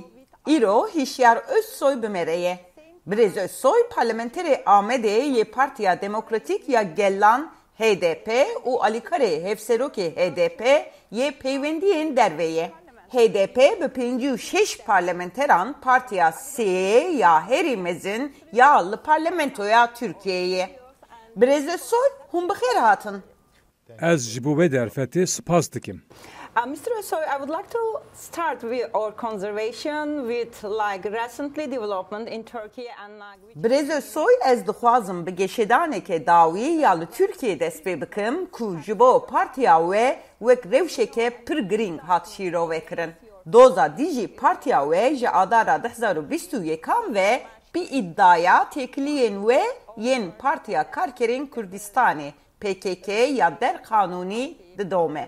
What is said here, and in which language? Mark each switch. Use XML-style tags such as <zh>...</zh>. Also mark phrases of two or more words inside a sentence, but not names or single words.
<ku>İro hişyar Özsoy bimereye. Brez Özsoy parlamenteri Amedê yê Partiya Demokratîk ya Gelan HDP û Alîkarê Hevserokê HDP yê peywendiyên derveye. HDP bi 56 parlamenteran Partiya Sêyê ya herî mezin ya li parlamentoya Türkiye'ye. Brez Özsoy hûn bi xêr hatin. Ez ji bo vê derfetê spas dikim.</ku> <en>Mr. Osoy, I would like to start with our conservation with recently development in Turkey and</en> <ku>Brez Özsoy ez dixwazim bi geşedaneke dawî ya li Türkiye dest pê bikim ku ji bo partiya we wek rewşeke pir girîng hat şîrovekirin. Doza dijî partiya we ji adara 2021 ve bir iddiaya tekliyên we yên Partiya Karkerên Kurdistanê PKK ya derqanûnî didome.</ku>